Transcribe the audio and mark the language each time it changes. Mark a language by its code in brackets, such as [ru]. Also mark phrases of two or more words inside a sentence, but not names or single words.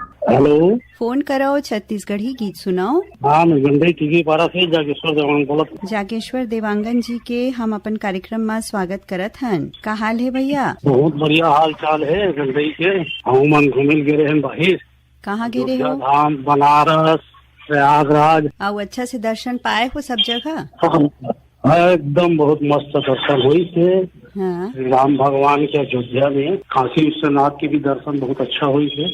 [hne] हेलो। फोन करो छत्तीसगढ़ी गीत सुनाओ। हाँ, मैं गंडई टीगी पारा से जागेश्वर देवांगन बोलत। जागेश्वर देवांगन जी के हम अपन कार्यक्रम में स्वागत करत हन। का हाल है भैया? बहुत बढ़िया हाल चाल है गंडई के। हम मन घूमिल गिरे हैं बाहर। कहाँ गिरे हो? धाम, बनारस, प्रयागराज। आओ अच्छा से दर्शन पाए हो सब जगह? हाँ, एकदम बहुत मस्त दर्शन हुई थे। हाँ। श्री राम भगवान के अयोध्या में काशी विश्वनाथ के भी दर्शन बहुत अच्छा हुई थे।